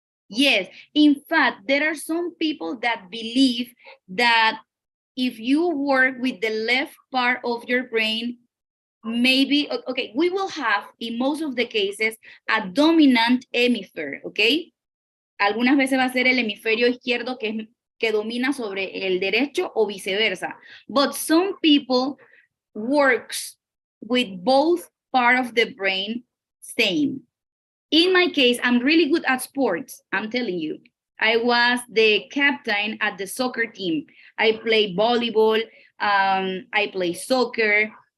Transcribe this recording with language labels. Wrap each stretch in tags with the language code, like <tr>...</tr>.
<en>Yes. In fact, there are some people that believe that if you work with the left part of your brain, maybe, okay, we will have, in most of the cases, a dominant hemisphere, okay?</en> <es>Algunas veces va a ser el hemisferio izquierdo que domina sobre el derecho o viceversa.</es> <en>But some people works with both part of the brain same. In my case, I'm really good at sports, I'm telling you. I was the captain at the soccer team. I play volleyball, I play soccer.</en>